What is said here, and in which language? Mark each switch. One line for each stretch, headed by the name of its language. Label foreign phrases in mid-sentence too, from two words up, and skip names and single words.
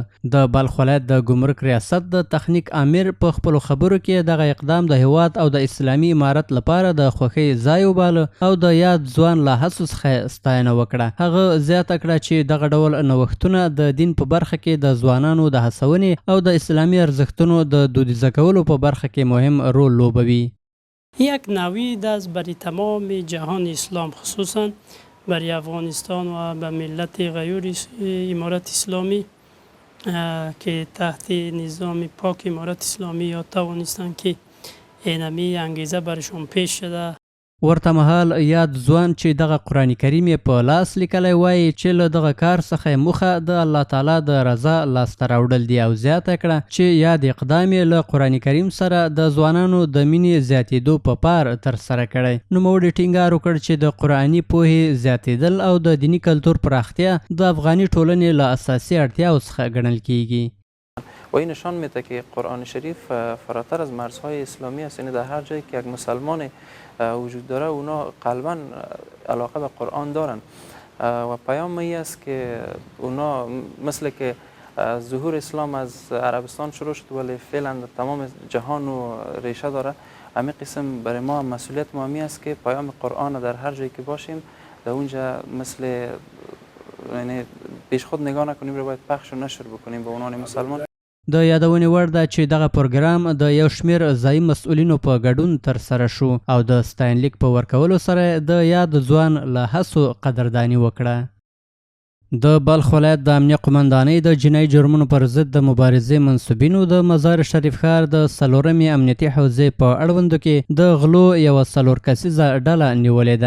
Pashto: د بلخ ولایت د ګمرک ریاست د تخنیک امیر په خپلو خبرو کې دغه اقدام د هیواد او د اسلامي امارت لپاره د خوښۍ ځای وباله او د یاد ځوان له هڅو څخه ستاینه وکړه. هغه زیاته کړه چې دغه ډول نوښتونه د دین په برخه کې د ځوانانو د هڅونې او د اسلامي ارزښتونو د دودیزه کولو په برخه کې مهم رول لوبوي.
Persian: یک نوید است برای تمام جهان اسلام، خصوصا برای افغانستان و به ملت غیور امارت اسلامی که تحت نظام پاک امارت اسلامی یا توانستند که اینمی انگیزه برشون پیش شده.
Pashto: ورته مهال یاد ځوان چې دغه قرآن کریم یې په لاس لیکلی وایي چې له دغه کار څخه یې موخه د الله تعالی د رضا لاسته راوړل دي او زیاته کړه چې یاد اقدام یې له قرآن کریم سره د ځوانانو د مینې زیاتېدو په پار ترسره کړی. نوموړي ټینګار وکړ چې د قرآني پوهې زیاتېدل او د دینی کلتور پراختیا د افغاني ټولنې له اساسي اړتیاو څخه ګڼل کیږي.
Persian: و این نشان میده که قرآن شریف فراتر از مرزهای اسلامی است. یعنی در هر جایی که یک مسلمان وجود داره اونا قلبا علاقه به قرآن دارن و پیام این است که اونا مثل که ظهور اسلام از عربستان شروع شد ولی فعلا تمام جهان و ریشه داره. همین قسم برای ما مسئولیت مهمی است که پیام قرآن در هر جایی که باشیم در اونجا مثل یعنی پیش خود نگاه نکنیم رو باید پخش و نشر بکنیم به عنوان مسلمان.
Pashto: د یادونې وړ ده چې دغه پروګرام د یو شمېر ځایي مسؤلینو په ګډون ترسره شو او د ستاینلیک په ورکولو سره د یاد ځوان له هڅو قدرداني وکړه. د بلخ ولایت د امنیه قمندانۍ د جنایي جرمونو پر ضد د مبارزې منصوبینو د مزار شریف ښار د 4مې امنیتي حوزې په اړوندو کې د غلو یوه 4 کسیزه ډله نیولې ده.